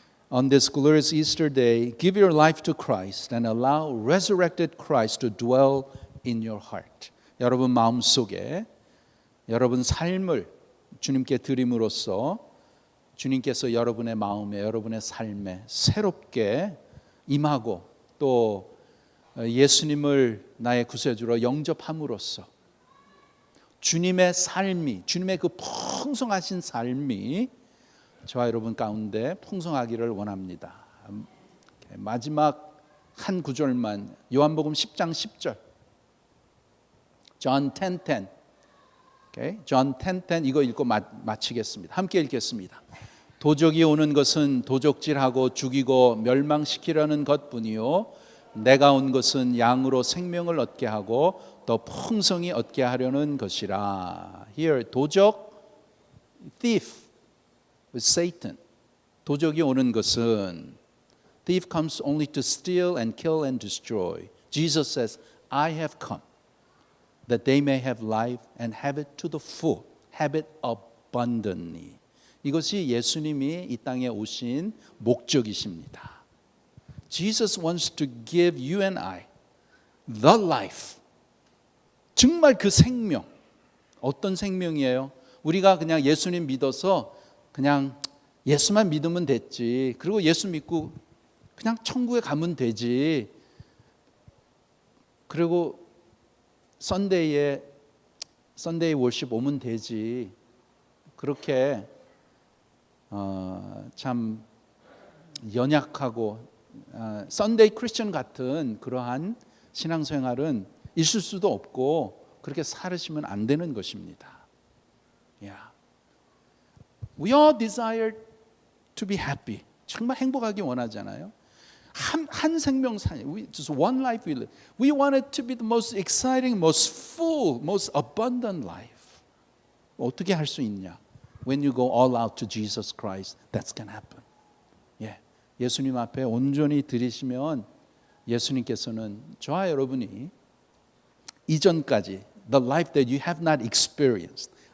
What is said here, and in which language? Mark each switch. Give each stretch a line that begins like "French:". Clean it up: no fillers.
English: On this glorious Easter day, give your life to Christ and allow resurrected Christ to dwell in your heart.
Korean: 여러분 마음속에 여러분 삶을 주님께 드림으로써 주님께서 여러분의 마음에 여러분의 삶에 새롭게 임하고 또 예수님을 나의 구세주로 영접함으로써 주님의 삶이 주님의 그 풍성하신 삶이 저와 여러분 가운데 풍성하기를 원합니다. 마지막 한 구절만 요한복음 10장 10절 John 10:10 Okay? John 10:10 이거 읽고 마치겠습니다. 함께 읽겠습니다. 도적이 오는 것은 도적질하고 죽이고 멸망시키려는 것뿐이요 내가 온 것은 양으로 생명을 얻게 하고 더 풍성히 얻게 하려는 것이라.
English: Here 도적 thief with Satan.
Korean: 도적이 오는 것은
English: thief comes only to steal and kill and destroy. Jesus says, I have come that they may have life and have it to the full, have it abundantly.
Korean: 이것이 예수님이 이 땅에 오신 목적이십니다.
English: Jesus wants to give you and I the life.
Korean: 정말 그 생명. 어떤 생명이에요? 우리가 그냥 예수님 믿어서 그냥 예수만 믿으면 됐지. 그리고 예수 믿고 그냥 천국에 가면 되지. 그리고 선데이 월십 오면 되지. 그렇게 참 연약하고 선데이 크리스천 같은 그러한 신앙생활은 있을 수도 없고 그렇게 살으시면 안 되는 것입니다.
English: Yeah. We all desire to be happy.
Korean: 정말 행복하기 원하잖아요. 한 생명 살,
English: just one life we live. We want it to be the most exciting, most full, most abundant life.
Korean: 어떻게 할 수 있냐?
English: When you go all out to Jesus Christ, that's going to happen.
Korean: 예, 예수님 앞에 온전히 드리시면 예수님께서는 저와 여러분이 이전까지
English: the life that you have not experienced,